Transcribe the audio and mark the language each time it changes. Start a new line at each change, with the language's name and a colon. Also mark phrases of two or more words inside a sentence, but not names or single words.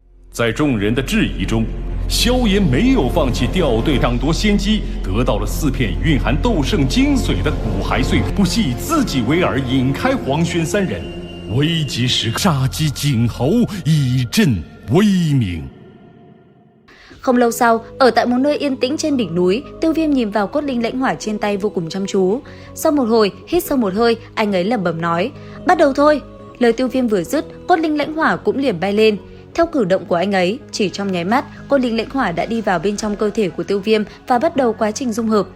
Chinese: 在众人的质疑中，萧炎没有放弃掉队抢夺先机，得到了4片蕴含斗圣精髓的骨骸碎片，不惜以自己为饵，引开黄轩3人。危急时刻，杀鸡儆猴，以振威名。
Vietnamese: Không lâu sau, ở tại một nơi yên tĩnh trên đỉnh núi, Tiêu Viêm nhìn vào cốt linh lãnh hỏa trên tay vô cùng chăm chú. Sau một hồi, hít sâu một hơi, anh ấy lẩm bẩm nói: "Bắt đầu thôi." Lời Tiêu Viêm vừa dứt, cốt linh lãnh hỏa cũng liền bay lên. Theo cử động của anh ấy, chỉ trong nháy mắt, cốt linh lãnh hỏa đã đi vào bên trong cơ thể của Tiêu Viêm và bắt đầu quá trình dung hợp.